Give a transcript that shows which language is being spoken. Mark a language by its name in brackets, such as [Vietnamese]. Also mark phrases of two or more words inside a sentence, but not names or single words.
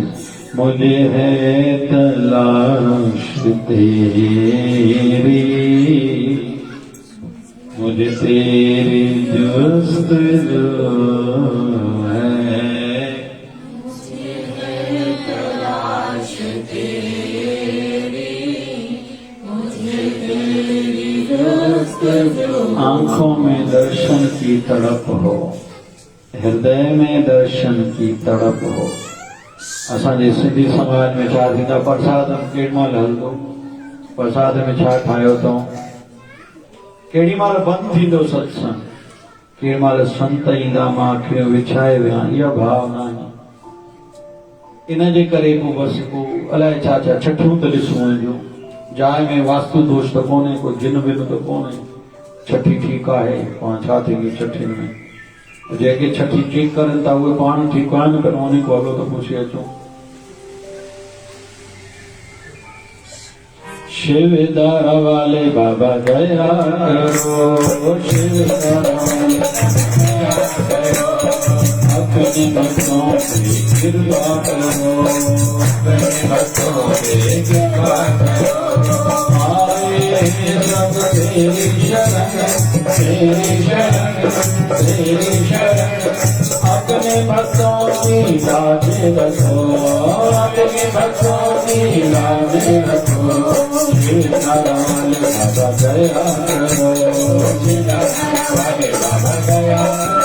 [Hindi] मुझे है तलाश तेरी, मुझे तेरी जुस्तजू है, मुझे है तलाश तेरी, मुझे तेरी जुस्तजू। आंखों में दर्शन की तड़प हो, हृदय में दर्शन की तड़प हो। [Sindhi] असांजे सिंधी समाज में छा थींदा, प्रसाद केॾी महिल हलंदो, प्रसाद में छा ठाहियो अथऊं, केॾी महिल बंदि थींदो सत्संग, केॾी महिल संत ईंदा, मां अखियूं विछाए विया, इहा भावना आहे। इन जे करे पोइ बसि पोइ अलाए छा छा छठियूं त ॾिसूं जो, जाइ में वास्तु दोष त कोन्हे, कोई जिन बिन त कोन्हे, छठी ठीकु आहे, पाण छा थींदी छठियुनि में, जेके छठी ठीक करनि था उहे पाण ठीकु आहिनि, पर उन्हीं को हलो त पुछी अचूं। [Hindi] शिवदारा वाले बाबा दया करो, शिवदारा वाले अपने भक्तों पे कृपा करो, अपने भक्तों पे कृपा करो, आए सब तेरी शरण, तेरी शरण, तेरी शरण, अपने भक्तों की लाज रखो, अपने भक्तों की लाज रखो, शिवदारा वाले बाबा दया करो, शिवदारा वाले बाबा दया करो।